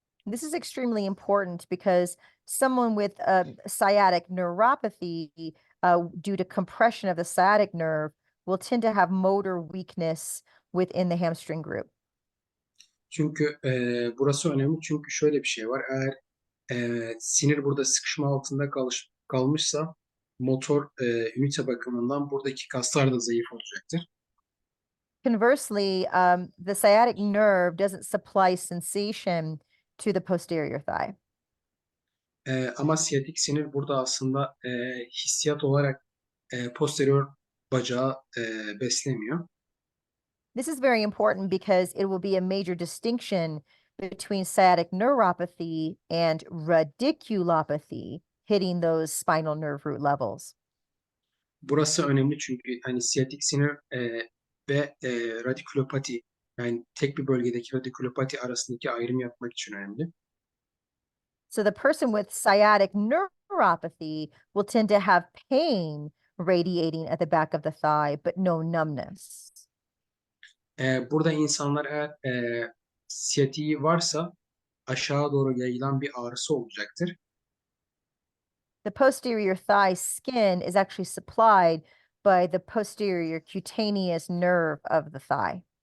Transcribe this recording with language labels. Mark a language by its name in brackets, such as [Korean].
[English] This is extremely important because someone with sciatic neuropathy, due to compression of the sciatic nerve, will tend to have motor weakness within the hamstring group. [Turkish] Çünkü burası önemli çünkü şöyle bir şey var. Eğer sinir burada sıkışma altında kalmışsa motor ünite bakımından buradaki kaslar da zayıf olacaktır. [English] Conversely, the sciatic nerve doesn't supply sensation to the posterior thigh. [Turkish] Ama siyatik sinir burada aslında hissiyat olarak posterior bacağı beslemiyor. [English] This is very important because it will be a major distinction between sciatic neuropathy and radiculopathy, hitting those spinal nerve root levels. [Turkish] Burası önemli çünkü hani siyatik sinir ve radikulopati yani tek bir bölgedeki radikulopati arasındaki ayrım yapmak için önemli. [English] So the person with sciatic neuropathy will tend to have pain radiating at the back of the thigh, but no numbness. [Turkish] Burada insanlar eğer siyatiği varsa aşağı doğru yayılan bir ağrısı olacaktır. [English] The posterior thigh skin is actually supplied by the posterior cutaneous nerve of the thigh.